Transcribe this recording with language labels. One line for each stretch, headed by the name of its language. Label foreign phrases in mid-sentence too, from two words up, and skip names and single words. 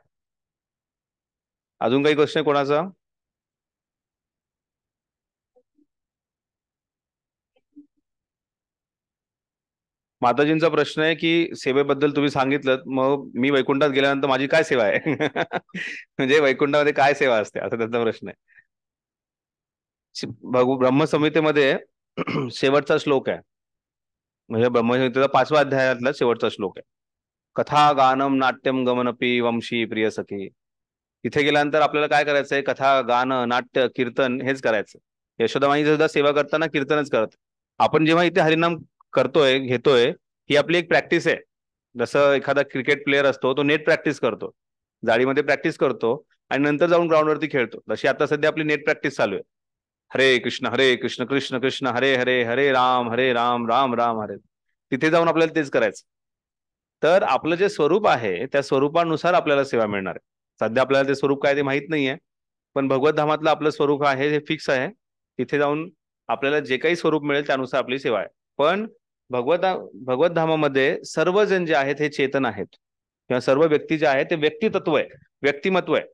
Marathi: अजून काही क्वेश्चन कोणाचा? माताजींचा प्रश्न आहे की सेवेबद्दल तुम्ही सांगितलं, मग मी वैकुंठात गेल्यानंतर माझी काय सेवा आहे? म्हणजे वैकुंठामध्ये काय सेवा असते, असा त्यांचा प्रश्न आहे. ब्रह्मसंहितेमध्ये शेवटचा श्लोक आहे, म्हणजे ब्रह्मसंहितेचा 5व्या अध्यायातला शेवटचा श्लोक आहे.
Sanskrit: कथा गानम नाट्यम गमनपी वंशी प्रिय सखी.
Marathi: तिथे गेल्यानंतर आपल्याला काय करायचंय? कथा, गाणं, नाट्य, कीर्तन हेच करायचं. यशोदामाईची सुद्धा सेवा करताना कीर्तनच करत. आपण जेव्हा इथे हरिनाम करतोय, घेतोय, ही आपली एक प्रॅक्टिस आहे. जसं एखादा
English: cricket player
Marathi: असतो, तो
English: net practice
Marathi: करतो, जाळीमध्ये प्रॅक्टिस करतो, आणि नंतर जाऊन ग्राउंडवरती खेळतो. तशी आता सध्या आपली
English: net practice
Marathi: चालू आहे. हरे कृष्ण कृष्ण कृष्ण हरे हरे, हरे राम राम राम हरे. तिथे जाऊन आपल्याला तेच करायचं. तर आपलं जे स्वरूप आहे त्या स्वरूपानुसार आपल्याला सेवा मिळणार आहे. सध्या आपल्याला ते स्वरूप काय ते माहित नाहीये, पण भगवत धामातलं आपलं स्वरूप आहे हे फिक्स आहे. तिथे जाऊन आपल्याला जे काही स्वरूप मिळेल त्यानुसार आपली सेवा आहे. पण भगवत धामामध्ये सर्वजण जे आहेत हे चेतन आहेत, किंवा सर्व व्यक्ती जे आहेत ते व्यक्तितत्व आहे, व्यक्तिमत्व आहे.